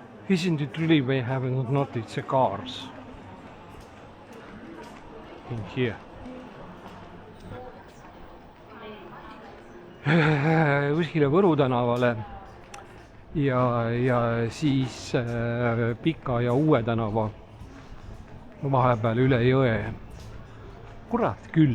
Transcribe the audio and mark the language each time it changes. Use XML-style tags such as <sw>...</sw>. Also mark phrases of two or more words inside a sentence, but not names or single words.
<en>Isn't it really we haven't noticed the cars in here?</en> <et>Kuskile Võru tänavale ja siis Pika ja Uue tänava vahepeal üle jõe. Kurat küll.</et>